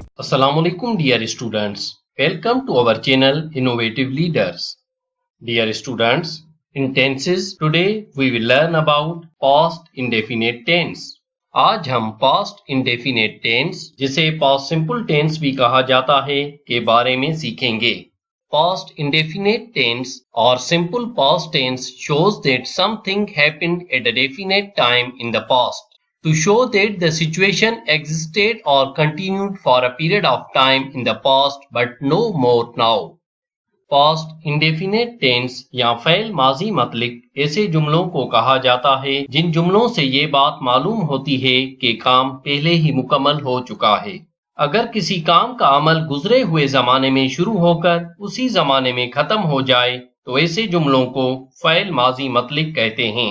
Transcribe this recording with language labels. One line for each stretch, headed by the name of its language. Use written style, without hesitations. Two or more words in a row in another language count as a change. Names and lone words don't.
English: Assalamualaikum dear students. Welcome to our channel Innovative Leaders. Dear students, in tenses today we will learn about past indefinite tense.
Urdu: آج ہم
English: past indefinite tense
Urdu: جسے
English: past simple tense
Urdu: بھی کہا جاتا ہے کے بارے میں سیکھیں گے.
English: Past indefinite tense or simple past tense shows that something happened at a definite time in the past. To show that the situation existed or continued for a period of time in the past but no more now. Past indefinite tense
Urdu: یا فعل ماضی مطلق ایسے جملوں کو کہا جاتا ہے جن جملوں سے یہ بات معلوم ہوتی ہے کہ کام پہلے ہی مکمل ہو چکا ہے. اگر کسی کام کا عمل گزرے ہوئے زمانے میں شروع ہو کر اسی زمانے میں ختم ہو جائے تو ایسے جملوں کو فعل ماضی مطلق کہتے ہیں.